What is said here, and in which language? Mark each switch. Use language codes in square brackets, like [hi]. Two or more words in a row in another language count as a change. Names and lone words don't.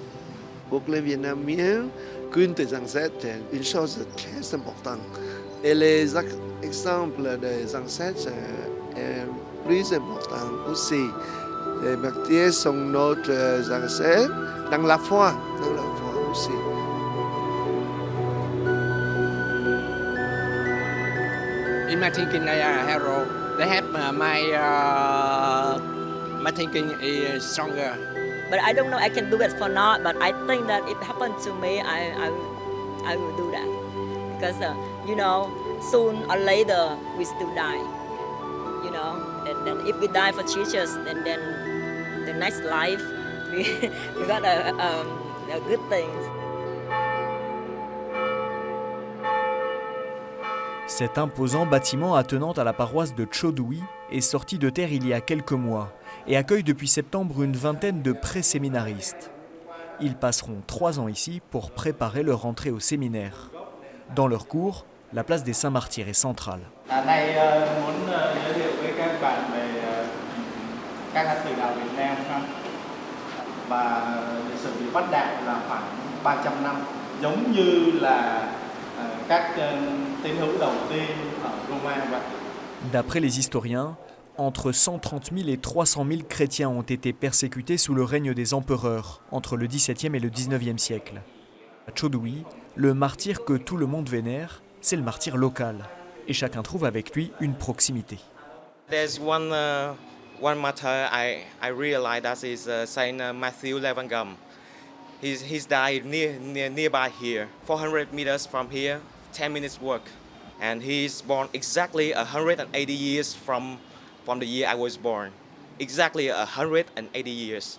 [fr] Pour les Vietnamiens, culte des ancêtres est une chose très importante. Et les exemples des ancêtres sont plus importants aussi. Les martyrs sont notre ancêtres dans la foi aussi. [en] In my thinking, Harold, they have my thinking is stronger. But I don't know I can do it for not, but I think that it happened to me, I will do that. Because, soon or later, we still die, and then if we die for Jesus, then the next life, we got a good things. [fr] Cet imposant bâtiment attenant à la paroisse de Chodui est sorti de terre il y a quelques mois et accueille depuis septembre une vingtaine de pré-séminaristes. Ils passeront 3 ans ici pour préparer leur entrée au séminaire. Dans leur cours, la place des Saints-Martyrs est centrale. [vi] Nay muốn giới thiệu với các bạn về các thánh tử đạo Việt Nam ha. Và lịch sử bị bắt đạt là khoảng 300 năm, giống như là các tín hữu đầu tiên ở Roma vậy. [fr] D'après les historiens, entre 130 000 et 300 000 chrétiens ont été persécutés sous le règne des empereurs entre le XVIIe et le XIXe siècle. À Chodui, le martyr que tout le monde vénère, c'est le martyr local. Et chacun trouve avec lui une proximité. [en] There's one martyr I realized that is Saint Matthew Levangam. He's died nearby here, 400 meters from here, 10 minutes walk, and he's born exactly 180 years from the year I was born, exactly 180 years.